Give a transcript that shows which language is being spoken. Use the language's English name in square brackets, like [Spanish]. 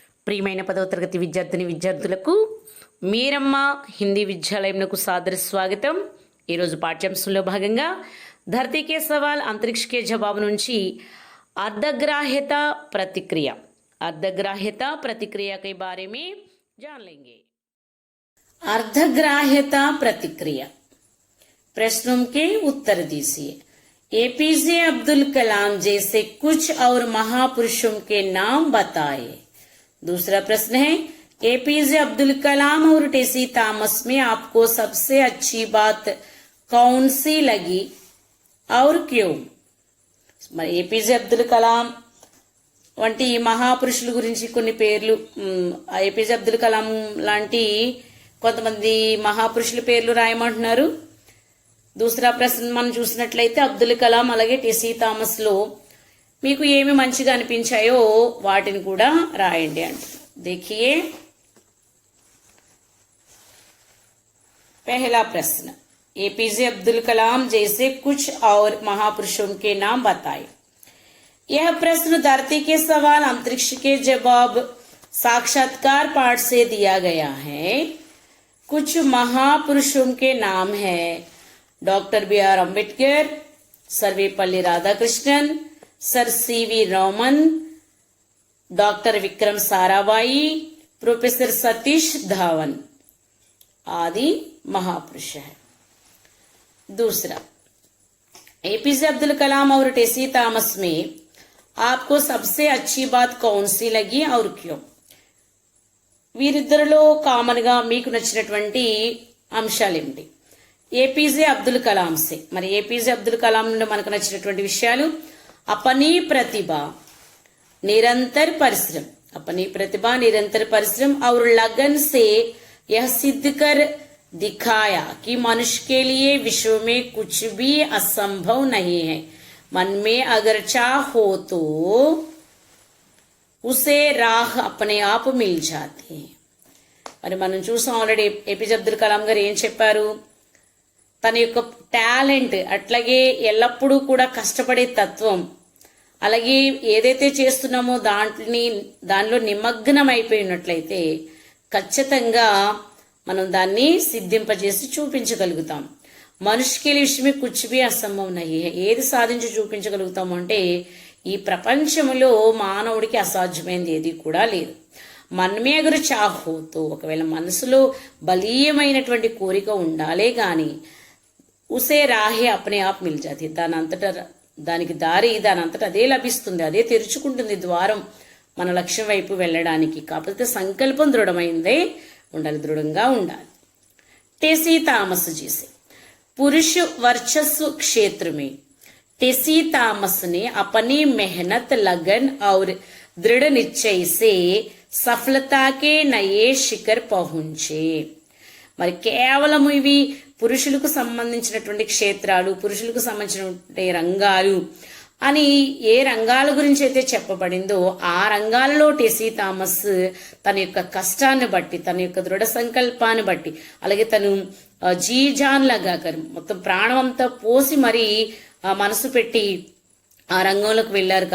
[Telugu] ప్రియమైన 10వ తరగతి విద్యార్థిని విద్యార్థులకు మీరమ్మ హిందీ విద్యాలయంకు సాదర స్వాగతం. ఈరోజు పాఠ్యాంశంలో భాగంగా [Hindi] धरती के सवाल अंतरिक्ष के जवाब నుంచి अर्धग्राह्यता प्रतिक्रिया के बारे में जान लेंगे. अर्धग्राह्यता प्रतिक्रिया प्रश्नों के उत्तर दीजिए. एपीजे अब्दुल कलाम जैसे कुछ और महापुरुषों के नाम बताए. दूसरा प्रश्न है एपीजे अब्दुल कलाम और टेसी थॉमस में आपको सबसे अच्छी बात कौन सी लगी और क्यों. [Telugu] మరి ఏపీజే అబ్దుల్ కలాం వంటి మహాపురుషుల గురించి కొన్ని పేర్లు, ఏపీజే అబ్దుల్ కలాం లాంటి కొంతమంది మహాపురుషుల పేర్లు రాయమంటున్నారు. దూసరా ప్రశ్న మనం చూసినట్లయితే అబ్దుల్ కలాం అలాగే టిసి థామస్ లో మీకు ఏమి మంచిగా అనిపించాయో వాటిని కూడా రాయండి అంటారు. [Hindi] देखिए पहला प्रश्न एपीजे अब्दुल कलाम जैसे कुछ और महापुरुषों के नाम बताए. यह प्रश्न धरती के सवाल अंतरिक्ष के जवाब साक्षात्कार पाठ से दिया गया है. कुछ महापुरुषों के नाम है doctor B R. Ambedkar, Sarvepalli Radhakrishnan, sir CV. Raman, doctor Vikram Sarabhai, professor Satish Dhawan आदि महापुरुष है. दूसरा एपीजे अब्दुल कलाम और टेसी थॉमस में आपको सबसे अच्छी बात कौन सी लगी और क्यों. [Telugu] వీరిద్దరిలో కామన్ గా మీకు నచ్చినటువంటి అంశాలు ఏమిటి. ఏపీజే అబ్దుల్ కలాం సే మరి ఏపీజే అబ్దుల్ కలాం నుండి మనకు నచ్చినటువంటి విషయాలు [Hindi] अपनी प्रतिभा निरंतर परिश्रम और लगन से यह सिद्ध कर दिखाया कि मनुष्य के लिए विश्व में कुछ भी असंभव नहीं है. मन में अगर चाह हो तो उसे राह अपने आप मिल जाती है. [Telugu] మరి మనం చూసాం ఆల్రెడీ ఏపీజే అబ్దుల్ కలాం గారు ఏం చెప్పారు. తన యొక్క టాలెంట్ అట్లాగే ఎల్లప్పుడూ కూడా కష్టపడే తత్వం అలాగే ఏదైతే చేస్తున్నామో దానిలో నిమగ్నం అయిపోయినట్లయితే ఖచ్చితంగా మనం దాన్ని సిద్ధింపజేసి చూపించగలుగుతాం. మనిషికి విషయమే [Hindi] కుచ్చిబి అసంభవం నహి హై. [Telugu] ఏది సాధించి చూపించగలుగుతాము అంటే ఈ ప్రపంచంలో మానవుడికి అసాధ్యమైనది ఏది కూడా లేదు. మనమే [Hindi] అగరు చాహోతో [Telugu] ఒకవేళ మనసులో బలీయమైనటువంటి కోరిక ఉండాలే గాని [Hindi] ఉసే రాహే అప్నే ఆప్ మిల్ జాతి [Telugu] దానికి దారి దానంతటా అదే లభిస్తుంది, అదే తెరుచుకుంటుంది ద్వారం మన లక్ష్యం వైపు వెళ్ళడానికి. కాకపోతే సంకల్పం దృఢమైందే ఉండాలి, దృఢంగా ఉండాలి. [Hindi] टेसी थॉमस जी से पुरुष वर्चस्व क्षेत्र में टेसी थॉमस ने अपनी मेहनत लगन और दृढ़ निश्चय से सफलता के नए शिखर पहुंचे. [Telugu] మరి కేవలం ఇవి పురుషులకు సంబంధించినటువంటి క్షేత్రాలు, పురుషులకు సంబంధించినటువంటి రంగాలు అని ఏ రంగాల గురించి అయితే చెప్పబడిందో ఆ రంగాలలో టెసీ థామస్ తన యొక్క కష్టాన్ని బట్టి, తన యొక్క దృఢ సంకల్పాన్ని బట్టి, అలాగే తను జీజాన్ లాగా మొత్తం ప్రాణం అంతా పోసి మరి మనసు పెట్టి ఆ రంగంలోకి వెళ్ళారు.